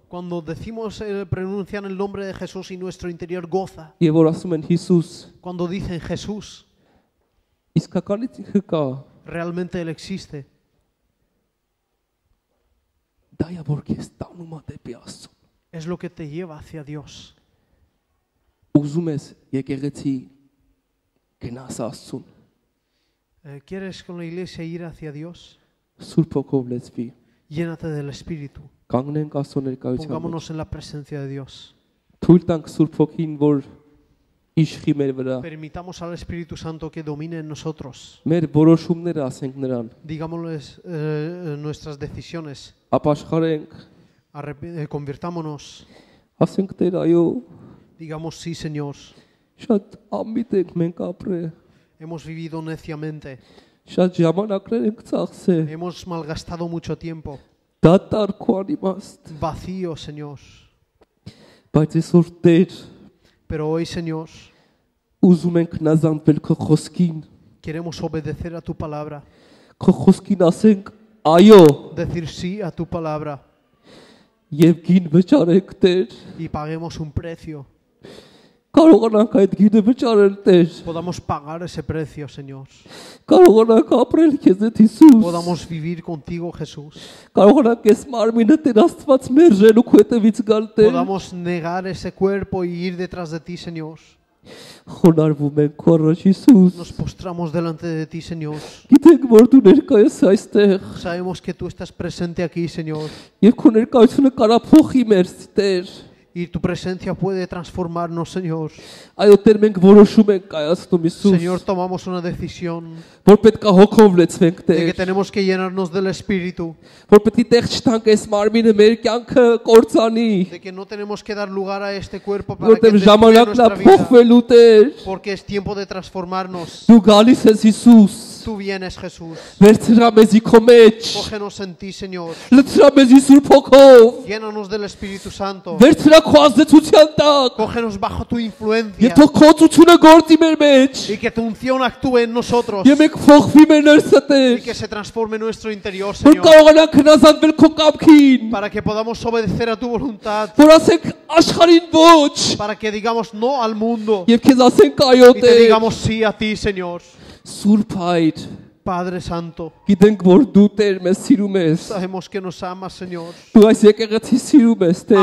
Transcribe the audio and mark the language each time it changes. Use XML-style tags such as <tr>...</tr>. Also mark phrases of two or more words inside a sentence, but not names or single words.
<es>Cuando decimos, pronuncian el nombre de Jesús y nuestro interior goza.</es> <hy>եւ որ ասում են Հիսուս,</hy> <es>Cuando dicen Jesús,</es> <hy>իսկականից ինքը կա,</hy> <es>realmente Él existe.</es> <hy>դա է որ քեզ տանում է դեպի Աստծո։</hy> <es>Es lo que te lleva hacia Dios.</es> <hy>Ուզում ես եկեղեցի գնաս Աստծուն,</hy> <es>¿Quieres con la iglesia ir hacia Dios?</es> <hy>Սուրբ Հոգով լեցվի,</hy> <es>Llénate del Espíritu.</es> <hy>կանգնենք Աստծո ներկայության մեջ,</hy> <es>Pongámonos en la presencia de Dios.</es> <hy>թույլ տանք Սուրբ Հոգին, որ իշխի մեր վրա,</hy> <es>Permitamos al Espíritu Santo que domine en nosotros.</es> <hy>մեր որոշումները ասենք նրան,</hy> <es>Digámosles nuestras decisiones.</es> <hy>ապաշխարենք,</hy> <es>Convirtámonos.</es> <hy>ասենք Տեր, այո,</hy> <es>Digamos sí, Señor.</es> <hy>շատ ամիտ ենք մենք ապրել,</hy> <es>Hemos vivido neciamente.</es> <hy>շատ ժամանակներ ենք ծախսել,</hy> <es>Hemos malgastado mucho tiempo.</es> <hy>դատարկ ու անիմաստ,</hy> <es>Vacío, Señor.</es> <hy>բայց այսօր Տեր,</hy> <es>Pero hoy, Señor,</es> <hy>ուզում ենք նազանվել քո խոսքին,</hy> <es>queremos obedecer a tu palabra.</es> <hy>քո խոսքին ասենք այո,</hy> <es>Decir sí a tu palabra.</es> <hy>եւ գին վճարենք Տեր,</hy> <es>Y paguemos un precio.</es> <hy>կարողանանք այդ գինը վճարել Տեր,</hy> <es>Podamos pagar ese precio, Señor.</es> <hy>կարողանանք ապրել քեզ հետ Հիսուս,</hy> <es>Podamos vivir contigo, Jesús.</es> <hy>կարողանանք այս մարմինը Տեր Աստված մերժել ու քո հետևից գալ Տեր,</hy> <es>Podamos negar ese cuerpo y ir detrás de ti, Señor.</es> <hy>խոնարհվում ենք քո առաջ Հիսուս,</hy> <es>Nos postramos delante de ti, Señor.</es> <hy>գիտենք որ դու ներկա ես այստեղ,</hy> <es>Sabemos que tú estás presente aquí, Señor.</es> <hy>եւ քո ներկայությունը կարա փոխի մեր Տեր,</hy> <es>Y tu presencia puede transformarnos, Señor.</es> <hy>այո Տեր մենք որոշում ենք կայացնում Հիսուս,</hy> <es>Señor, tomamos una decisión</es> <hy>որ պետք է հոգով լեցվենք</hy> <es>de que</es> <hy>Տեր,</hy> <es>tenemos que llenarnos del Espíritu,</es> <hy>որ պետք է տեղ չտանք այս մարմինը մեր կյանքը կործանի,</hy> <es>de que no tenemos que dar lugar a este cuerpo para que</es> <hy>որտեղ</hy> <es>destruya</es> <hy>ժամանակն է</hy> <es>nuestra vida,</es> <hy>փոխվելու Տեր,</hy> <es>porque es tiempo de transformarnos.</es> <hy>դու գալիս ես Հիսուս,</hy> <es>Tú vienes, Jesús.</es> <hy>վերցրա մեզի քո մեջ,</hy> <es>Cógenos en ti, Señor.</es> <hy>լցրա մեզի Սուրբ Հոգով,</hy> <es>Llénanos del Espíritu Santo.</es> <hy>վերցրա քո ազդեցության տակ,</hy> <es>Cógenos bajo tu influencia.</es> <hy>եւ թող քո ծությունը գործի մեր մեջ,</hy> <es>Y que tu unción actúe en nosotros.</es> <hy>եւ մենք փոխվի մեր ներսը</hy> <es>Y</es> <hy>Տեր,</hy> <es>que se transforme nuestro interior,</es> <hy>որ</hy> <es>Señor.</es> <hy>կարողանանք հնազանդվել քո կամքին,</hy> <es>Para que podamos obedecer a tu voluntad.</es> <hy>որ ասենք աշխարհին ոչ,</hy> <es>Para que digamos no al mundo.</es> <hy>եւ քեզ ասենք այո</hy> <es>Y te</es> <hy>Տեր,</hy> <es>digamos sí a ti, Señor.</es> <hy>Սուրբ Հայր,</hy> <es>Padre Santo.</es> <hy>գիտենք որ դու Տեր մեզ սիրում ես,</hy> <es>Sabemos que nos amas, Señor.</es> <hy>դու այս եկեղեցի սիրում ես Տեր,</hy>